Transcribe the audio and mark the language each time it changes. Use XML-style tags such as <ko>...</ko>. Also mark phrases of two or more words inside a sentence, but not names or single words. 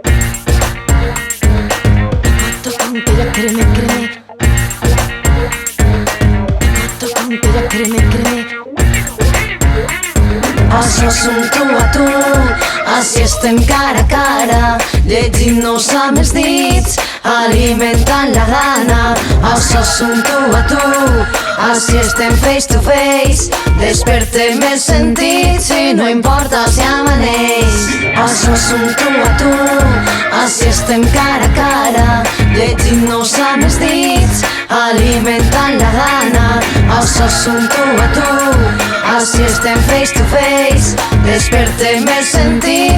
<ca>Con que ya creme. Con que ya creme. Això és un tu a tu, així estem cara a cara, llegint-nos amb els dits, alimentant la gana. Això és un tu a tu, així estem</ca> <en>face to face,</en> <ca>despertem els sentits i no importa si amaneix. Això és un tu a tu, així estem cara a cara, llegint-nos amb els dits, alimentant la gana. Això és un tu a tu, així estem</ca> <en>face to face,</en> <ca>despertem els sentits</ca>